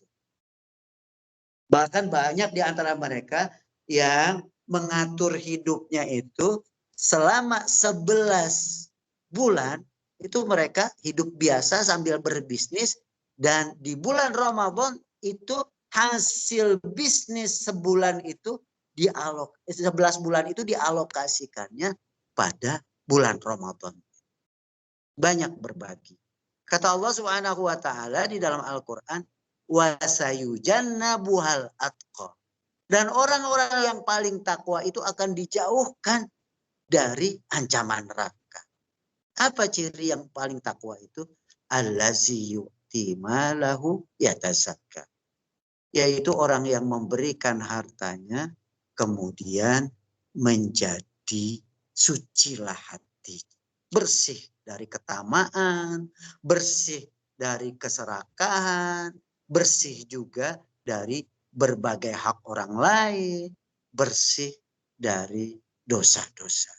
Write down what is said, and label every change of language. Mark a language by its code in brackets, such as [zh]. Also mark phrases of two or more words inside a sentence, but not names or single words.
[id] Bahkan banyak di antara mereka yang mengatur hidupnya itu selama 11 bulan itu mereka hidup biasa sambil berbisnis, dan di bulan Ramadan itu hasil bisnis sebulan itu 11 bulan itu dialokasikannya pada bulan Ramadan. Banyak berbagi. Kata [ar] الله سبحانه وتعالى [id] di dalam Al-Qur'an, [ar] وسيجنبها الأتقى. [id] Dan orang-orang yang paling takwa itu akan dijauhkan dari ancaman neraka. Apa ciri yang paling takwa itu? [ar] الذي يؤتي ماله يتزكى. [id] Yaitu orang yang memberikan hartanya kemudian menjadi sucilah hati. Bersih dari ketamaan, bersih dari keserakahan, bersih juga dari berbagai hak orang lain, bersih dari dosa-dosa.